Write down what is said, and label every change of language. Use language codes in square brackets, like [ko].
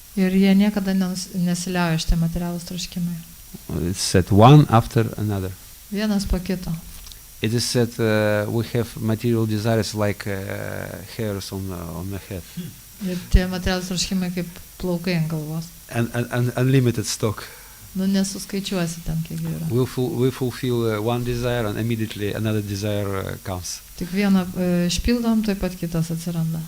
[lt] Ir jie niekada nesiliauja šitie materialūs troškimai. [en] It's said one after another. [lt] Vienas po kito. [en] It is said we have material desires like hairs on the head. [lt] Ir tie materialūs troškimai kaip plaukai ant galvos. [en] And unlimited stock. [lt] Nesuskaičiuosi ten, kiek yra. [en] We fulfill one desire and immediately another desire comes. [lt] Tik vieną išpildom, taip pat kitas atsiranda.